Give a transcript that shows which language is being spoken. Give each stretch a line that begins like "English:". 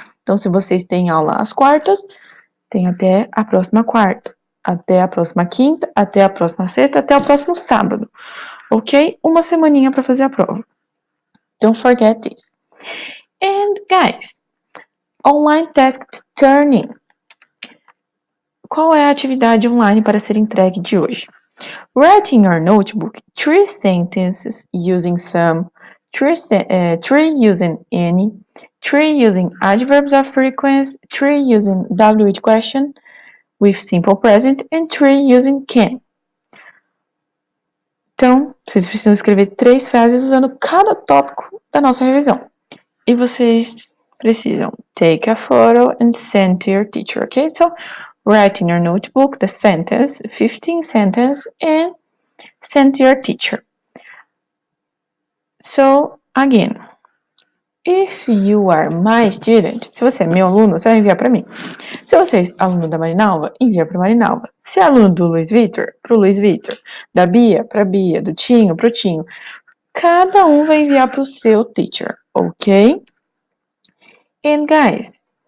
Portuguese: Então, se vocês têm aula às quartas, tem até a próxima quarta, até a próxima quinta, até a próxima sexta, até o próximo sábado, ok? Uma semaninha para fazer a prova.
English: Don't forget this. And guys, online task turning.
Portuguese: Qual é a atividade online para ser entregue de hoje?
English: Write in your notebook 3 sentences using some, 3 using any, 3 using adverbs of frequency, 3 using WH question with simple present, and 3 using can.
Portuguese: Então, vocês precisam escrever 3 frases usando cada tópico da nossa revisão. E vocês precisam
English: take a photo and send to your teacher, okay? So, write in your notebook the sentence, 15 sentences, and send to your teacher. So, again, if you are my student,
Portuguese: se você é meu aluno, você vai enviar para mim. Se você é aluno da Marinalva, envia para Marinalva. Se é aluno do Luiz Vitor, para o Luiz Vitor. Da Bia, para a Bia. Do Tinho, para o Tinho. Cada um vai enviar para o seu teacher, ok?
English: And guys,